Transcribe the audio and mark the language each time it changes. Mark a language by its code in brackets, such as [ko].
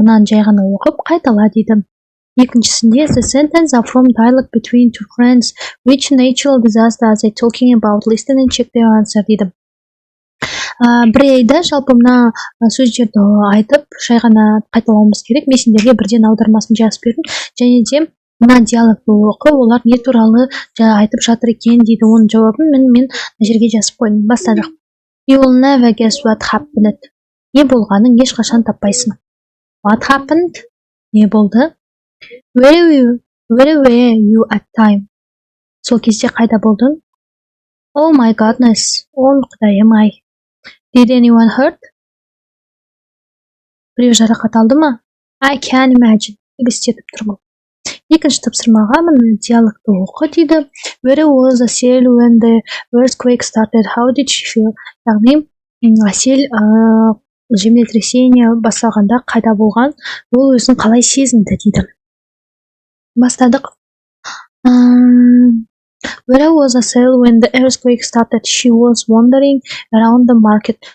[kk] Мынаны жай ғана оқып, қайтала дейді. Екіншісінде [en] the sentence are from dialogue between two friends. Which natural disaster are they talking about? Listen and check their answer [kk] дейді. Бірейді жалпы мына сөздерді айтып, жай ғана қайталауымыз керек. Мен сендерге бірден аудармасын жазып бердім. Және де мына диалогты оқып, олар не туралы айтып жатыр екен дейді. Оның жауабын мен мына жерге жазып қойдым. Бастадық. [en] You will never guess what happened. [kk] Не болғанын ешқашан таппайсың. [en] What happened? [kk] Не болды? [en] Where were you at time? [kk] Сол кезде қайда болдың? [en] Oh my goodness. [kk] Ол құдайым-ай. [en] Did anyone hurt? [kk] Біреу жарақат алды ма? [en] I can imagine. [kk] Елестетіп тұрмын. Екінші тапсырмаға мына диалогты оқы дейді. [en] Where was Asel when the earthquake started? How did she feel? [kk] Яғни Асел землетрясение басталғанда қайда болған? Ол өзін қалай сезінді дейді. Бастадық. [en] Where was Asel when the earthquake started? She was wandering around the market.